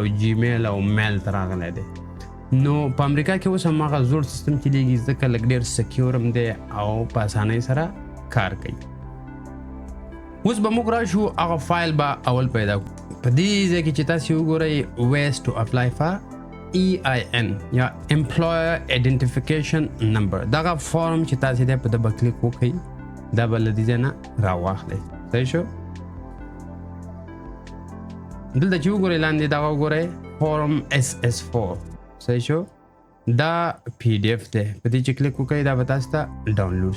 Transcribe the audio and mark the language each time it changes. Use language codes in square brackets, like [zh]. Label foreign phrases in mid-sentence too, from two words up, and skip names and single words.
[ps] جیمیل او میل ته راغلی دی نو په امریکا کې اوس هماغه زوړ سیستم چې لیږي ځکه لږ ډېر سکیور هم دی او په اسانۍ سره کار کوي اوس به موږ راشو هغه فایل به اول پیدا کړو په دې ځای کې چې تاسو وګورئ [en] ways to apply for EIN [ps] یا [en] employer identification number [ps] دغه فورم چې تاسو دې په [en] double click [ps] وکړئ دا به له دې ځای نه راواخلئ صحیح شو دلته چې وګورئ لاندې دغه وګورئ فورم SS4 صحیح شو دا PDF دی په دې چې کلیک وکړئ دا به تاسو ته ډاونلوډ